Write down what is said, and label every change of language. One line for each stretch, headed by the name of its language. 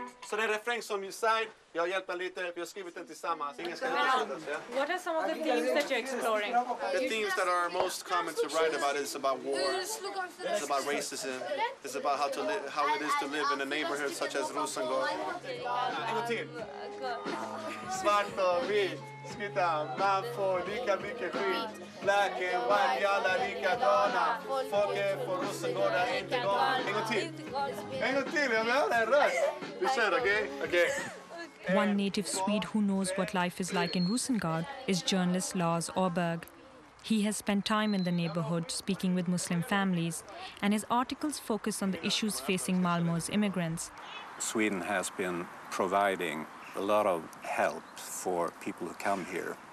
Swedish: Så det är refräng som
English: you sign,
Swedish: jag hjälper lite, vi har skrivit den tillsammans. Ingen ska
English: What are some of the themes that you're exploring? The themes that are most common to write about is about war, it's about racism, it's about how it is to live in a neighborhood such as Rosengård.
Swedish: En gång till. Svart och vit, skritta, man får lika mycket skit.
English: Black and white,
Swedish: vi alla likadana. Folk är på Rosengård, är inte galna. En gång till. En gång till, jag vill höra en röst. Vi kör, okej?
English: One native Swede who knows what life is like in Rosengård is journalist Lars Åberg. He has spent time in the neighborhood speaking with Muslim families, and his articles focus on the issues facing Malmo's immigrants. Sweden has been providing a lot of help for people who come here.